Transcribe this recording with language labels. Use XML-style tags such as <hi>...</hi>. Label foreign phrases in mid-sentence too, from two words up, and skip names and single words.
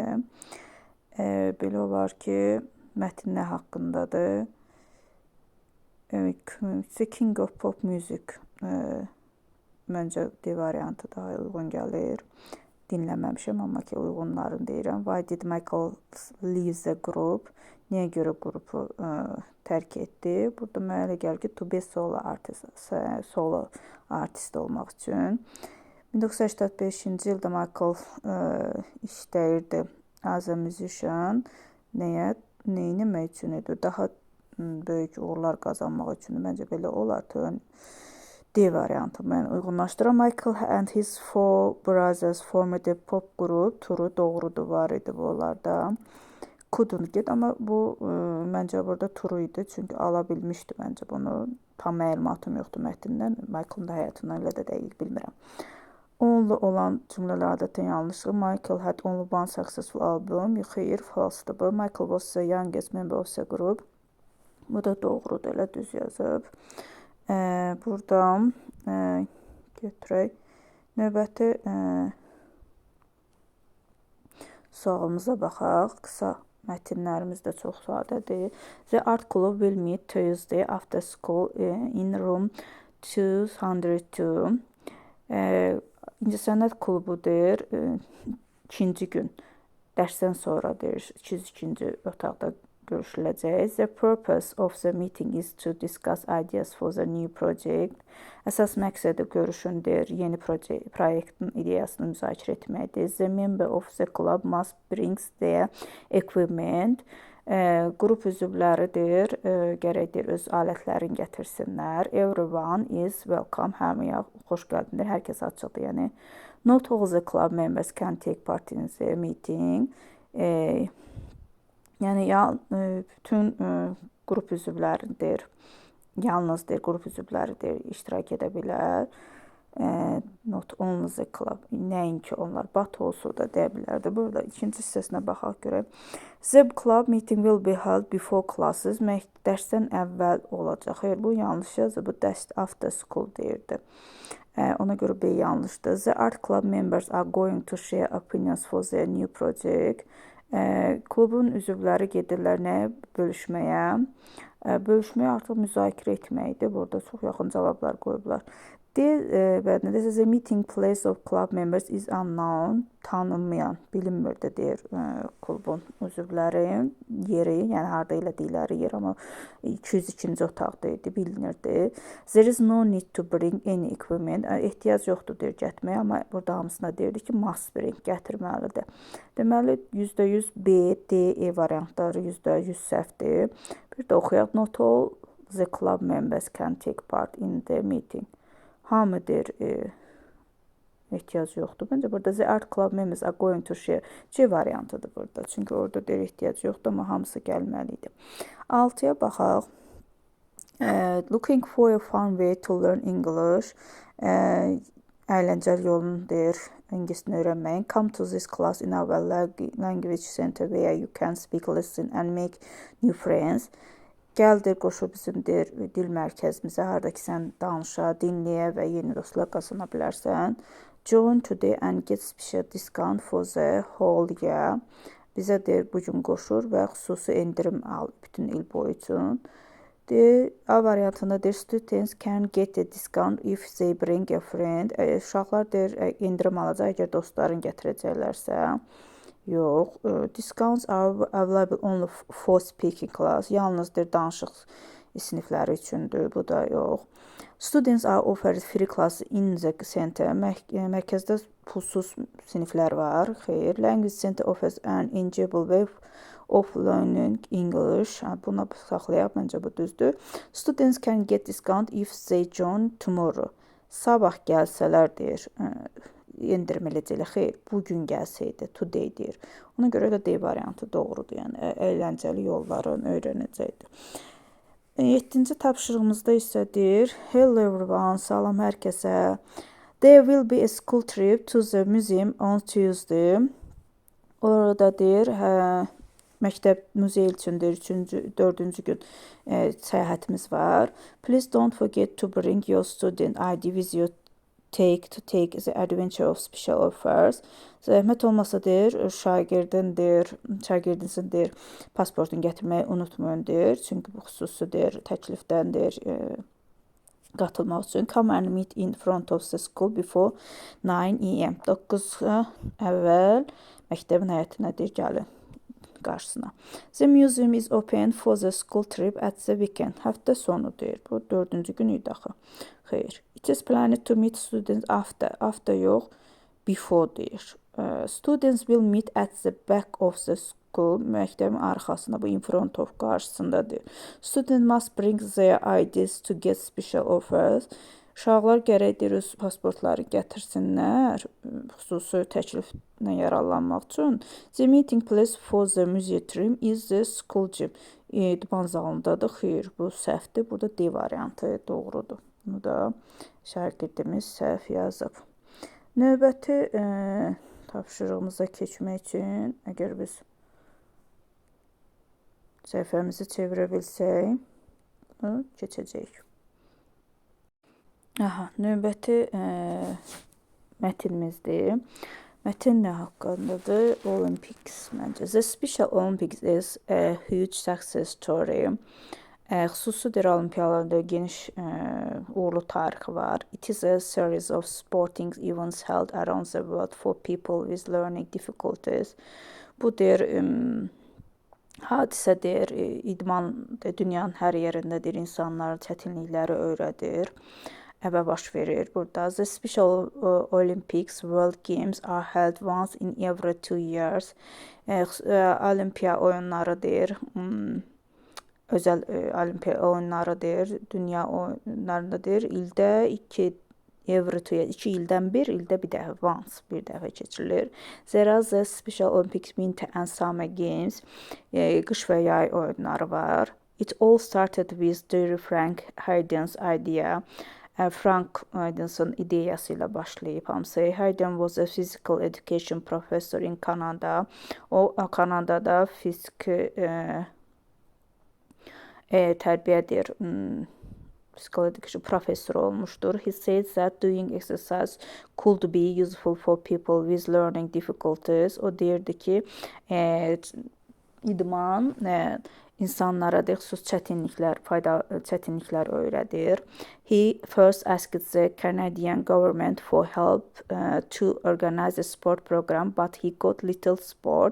<az>Belə olar ki, mətin nə haqqındadır?</az> <en>King of Pop Music</en> <az>məncə D variantı daha uyğun gəlir. Dinləməmişəm, amma ki, uyğunlarını deyirəm.</az> <en>Why did Michael leave the group?</en> <az>Niyə görə qrupu tərk etdi? Burada mənə elə gəlir ki,</az> <en>to be solo artist</en> <az>olmaq üçün. 1985-ci ildə Michael işləyirdi</az> <en>as a musician.</en> <az>Neynəmək üçün idi? Daha böyük uğurlar qazanmaq üçün məncə belə olar. D variantı mən uyğunlaşdıram.</az> <en>Michael and his four brothers formed a pop group.</en> <az>Turu doğrudur, var idi bunlarda.</az> <en>Couldn't get,</en> <az>amma bu məncə burada turu idi. Çünki ala bilmişdi məncə bunu. Tam məlumatım yoxdur mətndən. Michael'ın da həyatından elə də dəqiq bilmirəm. Only olan cümlələr adətən yanlışdır.</az> <en>Michael had only one successful album.</en> <az>Xeyr, falsedır bu.</az> <en>Michael was the youngest member of the group.</en> <az>Bu da doğrudur, elə düz yazıb. Buradan götürək. Növbəti sualımıza baxaq. Qısa mətinlərimiz də çox sadədir.</az> <en>The art club will meet Tuesday after school in room 202.</en> <az>İncəsənət klubudur. İkinci gün dərsdən sonra deyir, 202-ci otaqda görüşüləcək.</az> <en>The purpose of the meeting is to discuss ideas for the new project.</en> <az>Əsas məqsədi görüşündür, yeni proyektin ideyasını müzakirə etməkdir.</az> <en>The member of the club must bring their equipment.</en> <az>Qrup üzvləridir, gərəkdir öz alətlərini gətirsinlər.</az> <en>Everyone is welcome.</en> <az>Hamıya xoş gəldindir, hər kəs açıqdır. Yəni,</az> <en>not all the club members can take part in the meeting.</en> <az>Yəni, bütün qrup üzvləridir, yalnızdır, qrup üzvləridir, iştirak edə bilər.</az> <en>Not only the club,</en> <az>nəinki onlar,</az> <en>but also</en> <az>da deyə bilərdi. Burada ikinci hissəsinə baxaq görək.</az> <en>The club meeting will be held before classes.</en> <az>Dərsdən əvvəl olacaq. Xeyr, bu yanlış yazır, bu dərs</az> <en>after school</en> <az>deyirdi. Ona görə B yanlışdır.</az> <en>The art club members are going to share opinions for their new project.</en> <az>Klubun üzvləri gedirlər nəyə? Bölüşməyə. Bölüşməyə artıq müzakirə etməkdir. Burada çox yaxın cavablar qoyublar.</az> <en>The meeting place of club members is unknown.</en> <az>Tanınmayan, bilinmirdi deyir klubun üzvləri yeri, yəni harda elədikləri yer, amma 202-ci otaqda idi, bilinirdi.</az> <en>There is no need to bring any equipment.</en> <az>Ehtiyac yoxdur deyir getməyə, amma burada hamısına deyirdi ki,</az> <en>must bring,</en> <az>gətirməlidir. Deməli, %100 B, D, E variantları %100 səhvdir. Bir də oxuyaq.</az> <en>Not all the club members can take part in the meeting.</en> <az>Hamı deyir, ehtiyac yoxdur. Məncə burada</az> <en>the art club members are going to share.</en> <az>C variantıdır burada. Çünki orada deyir ehtiyac yoxdur, amma hamısı gəlməlidir. 6-ya baxaq.</az> <en>Looking for a fun way to learn English.</en> <az>Əyləncəli yolunu deyir, ingilisini öyrənməyin.</az> <en>Come to this class in our language center where you can speak, listen and make new friends.</en> <az>Gəldir, qoşu bizim dil mərkəzimizə, harada ki, sən danışa, dinləyə və yeni dostlar qazana bilərsən.</az> <en>Join today and get special discount for the whole year.</en> <az>Bizə deyir, bugün qoşur və xüsusi endirim al bütün il boyu üçün. A variantında deyir,</az> <en>students can get a discount if they bring a friend.</en> <az>Uşaqlar deyir, endirim alacaq, əgər dostların gətirəcəklərsə. Yox.</az> <en>Discounts are available only for speaking class.</en> <az>Yalnızdır danışıq sinifləri üçündür. Bu da yox.</az> <en>Students are offered free class in the center.</en> <az>Mərkəzdə pulsuz siniflər var. Xeyr.</az> <en>Language center offers an enjoyable way of learning English.</en> <az>Buna saxlayaq, məncə bu düzdür.</az> <en>Students can get discount if they join tomorrow.</en> <az>Sabah gəlsələr deyir, endirim eləcəklər. Xeyr, bugün gəlsəydi, today deyir. Ona görə də D variantı doğrudur. Yəni, əyləncəli yollarını öyrənəcəkdir. 7-ci tapşırığımızda isə deyir,</az> <en>hello everyone,</en> <az>salam hər kəsə.</az> <en>There will be a school trip to the museum on Tuesday.</en> <az>Orada deyir, məktəb muzey üçün deyir, 4-cü gün səyahətimiz var.</az> <en>Please don't forget to bring your student ID with you to take the adventure of special offers.</en> <az>Zəhmət olmasa deyir, şagirdinizin deyir, pasportunu gətirməyi unutmayın deyir. Çünki bu xüsusi deyir, təklifdən deyir, qatılmaq üçün.</az> <en>Come and meet in front of the school before 9 AM.</en> <az>9-a əvvəl məktəbin həyətinə deyir, gəlin qarşısına.</az> <en>The museum is open for the school trip at the weekend.</en> <az>Həftə sonu deyir. Bu 4-cü gün idi axı. Xeyr.</az> <en>It is planned to meet students after.</en> <az>After yox, before deyir.</az> <en>Students will meet at the back of the school.</en> <az>Məktəbin arxasında, bu</az> <en>in front of</en> <az>qarşısındadır.</az> <en>Students must bring their IDs to get special offers.</en> <az>Uşaqlar gərək deyir, öz pasportları gətirsinlər, xüsusi təkliflə yararlanmaq üçün.</az> <en>The meeting place for the museum is the school gym.</en> <az>İdman zalındadır. Xeyr, bu səhvdir. Burada D variantı doğrudur. Bunu da şagirdimiz səhv yazıb. Növbəti tapşırığımıza keçmək üçün, əgər biz səhifəmizi çevirə bilsək, keçəcəyik. Növbəti mətinimizdir. Mətin nə haqqındadır? Olympics məncə.</az> <en>The Special Olympics is a huge success story.</en> <az>Xüsusidir olimpiyalarda geniş uğurlu tarixi var.</az> <en>It is a series of sporting events held around the world for people with learning difficulties.</en> <az>Bu deyir, hadisədir, idman dünyanın hər yerindədir, insanlar çətinlikləri öyrədir və baş verir burada.</az> <en>The Special Olympics World Games are held once in every 2 years.</en> <az>Olimpiya oyunları deyir, özəl olimpiya oyunları deyir, dünya oyunlarında deyir, ildə 2 ildən bir, ildə bir dəfə, once, bir dəfə keçirilir.</az> <en>There are the Special Olympics Winter and Summer Games,</en> <az>qış və yay oyunları var.</az> <en>It all started with Frank Hayden's idea.</en> <az>Frank Hayden'ın ideyası ilə başlayıb hamısı.</az> <en>Hayden was a physical education professor in Canada.</en> <az>O, Kanadada fiziki tərbiyyədir,</az> <en>physical education professor olmuşdur. He said that doing exercise could be useful for people with learning difficulties.</en> <az>O deyirdi ki, idman insanlara xüsus çətinliklər öyrədir.</az> <en>He first asked the Canadian government for help to organize a sport program, but he got little support.</en>